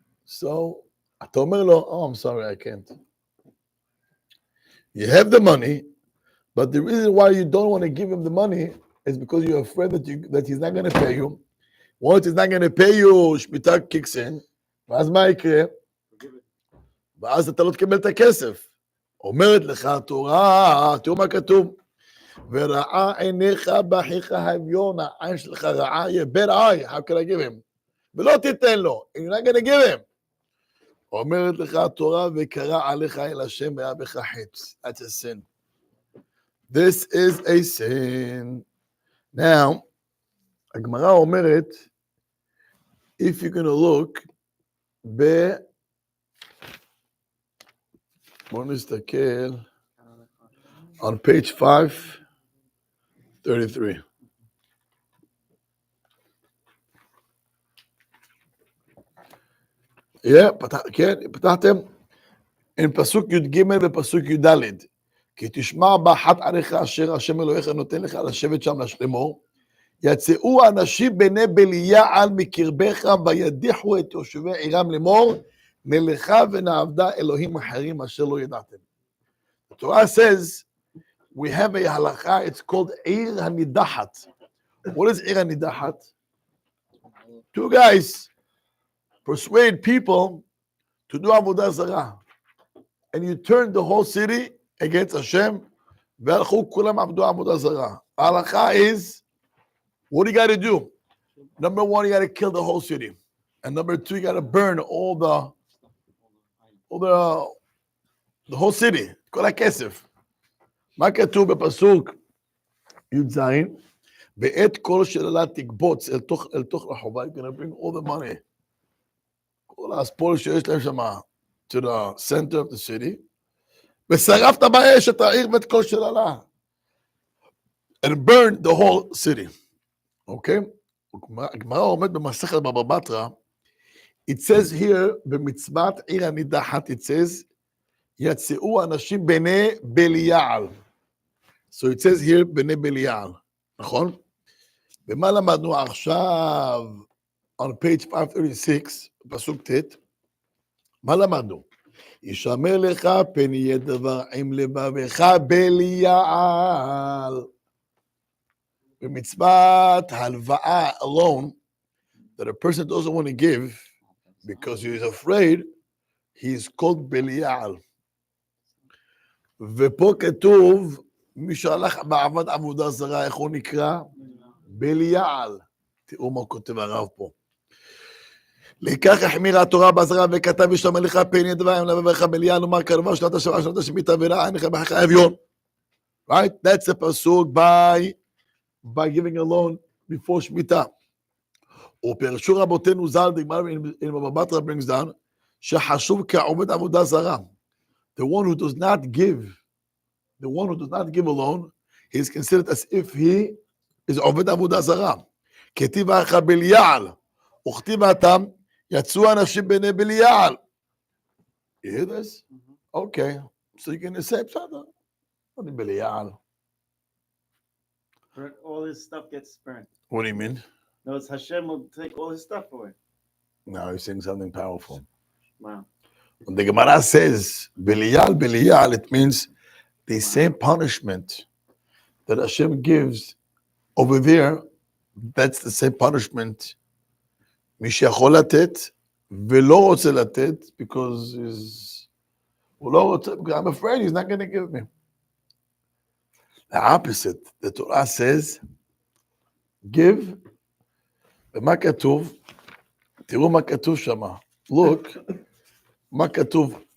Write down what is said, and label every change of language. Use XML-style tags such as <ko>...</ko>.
<en>So,</en> <he>אתה אומר לו,</he> <en>oh, I'm sorry, I can't. You have the money, but the reason why you don't want to give him the money is because you're afraid that he's not going to pay you. Once he's not going to pay you, שמיטה kicks in,</en> <he>ואז מה יקרה? ואז אתה לא תקבל את הכסף. אומרת לך התורה, תראו מה כתוב, ורעה עיניך באחיך האביון, העין שלך רעה, יהיה</he> <en>bad eye, how can I give him?</en> <he>ולא תיתן לו,</he> <en>you're not going to give him.</en> <he>אומרת לך התורה, וקרא עליך אל השם והיה בך חץ.</he> <en>That's a sin. This is a sin. Now,</en> <he>הגמרא אומרת,</he> <en>if you're going to look,</en> <he>בואו נסתכל,</he> <en>on page 533.</en> <he>Yeah, כן, פתחתם? in פסוק י"ג ופסוק י"ד, כי תשמע באחת עליך אשר השם אלוהיך נותן לך לשבת שם לאמור, יצאו אנשים בני בליעל מקרבך וידיחו את יושבי עירם לאמור, מלאכה ונעבדה אלוהים אחרים אשר לא ידעתם.</he> <en>The Torah says, we have a halacha, it's called עיר הנידחת. What is עיר הנידחת? Two guys persuade people to do avodah zarah. And you turn the whole city against Hashem,</en> <he>והלכו כולם עבדו עבודה זרה.</he> <en>ההלכה is, what do you got to do? Number one, you got to kill the whole city. And number two, you got to burn all the whole city.</en> <he>כל הכסף. מה כתוב בפסוק י"ז? בעת כל שללה תקבוץ אל תוך רחובה,</he> <en>you're going to bring all the money.</en> <he>כל הספול שיש להם שם,</he> <en>to the center of the city,</en> <he>ושרפת באש את העיר ואת כל שללה.</he> <en>And burn the whole city.</en> <he>אוקיי? הגמרא עומד במסכת בבא בתרא,</he> <en>it says here,</en> <he>במצוות עיר הנידחת, it says, יצאו אנשים בני בליעל.</he> <en>So it says here, בני בליעל.</en> <he>נכון? ומה למדנו עכשיו,</he> <en>on page 536,</en> <he>פסוק ט', מה למדנו? ישמר לך פן יהיה דבר עם לבבך בליעל. במצוות הלוואה</he> <en>alone, that a person doesn't want to give, because he is afraid, he is called בליעל.</en> <he>ופה כתוב, מי שהלך בעבד עבודה זרה, איך הוא נקרא? בליעל. תראו מה כותב הרב פה. לקח החמירה התורה בעזרה וכתב ישמר לך פן יהיה דבר עם לבבך בליעל, ומר קרבה שנת השבעה שנת השמיטה ורעה עיניך בחך אביון.</he> <en>Right? That's a pasuk by giving a loan before שמיטה.</en> <he>ופרשו רבותינו ז"ל,</he> <en>in Baba Batra brings down,</en> <he>שחשוב כעובד עבודה זרה.</he> <en>The one who does not give a loan, he is considered as if he is</en> <he>עובד עבודה זרה. כתיב לך בליעל, וכתיב אתם, יצאו אנשים בני בליעל.</he> <en>You hear this? Okay. So you're going to say,</en> <he>בסדר, אני בליעל.</he> <en>All his stuff gets burned. What do you mean? No, Hashem will take all his stuff away. Now he's saying something powerful. Wow. When the Gemara says, Belial, it means the same punishment that Hashem gives over there, that's the same punishment.</en> <he>מי שיכול לתת, ולא רוצה לתת,</he> <en>because</en> <he>הוא לא רוצה,</he> <en>because I'm afraid he's not going to give me. The opposite, the Torah says, give,</en> <he>ומה כתוב? תראו מה כתוב שם.</he> <en>Look,</en> <he>מה כתוב?</he>